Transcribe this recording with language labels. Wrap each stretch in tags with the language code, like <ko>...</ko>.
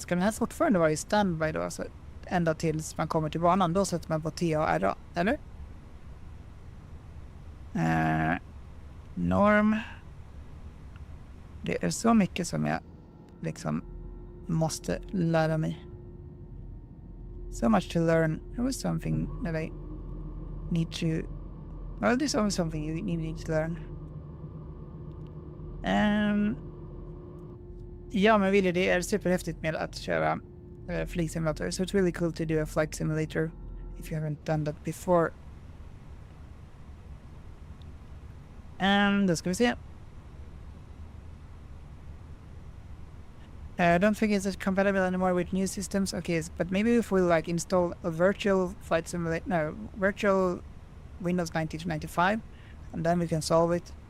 <sv>Ska den här fortfarande vara i standby då? Alltså ända tills man kommer till banan. Då sätter man på TARA, eller? Norm. Det är så mycket som jag liksom måste lära mig.</sv> <en>So much to learn. There was something that I need to... Well, there's always something you need to learn.</en> <sv>Ja, men Willy, det är superhäftigt med att köra fligsimulator.</sv> <en>So it's really cool to do a flight simulator if you haven't done that before.</en> <sv>Då ska vi se.</sv> <en>Don't think it's compatible anymore with new systems. Okay, but maybe if we like install a virtual flight simulator, no, virtual Windows 90 to 95, and then we can solve it.</en>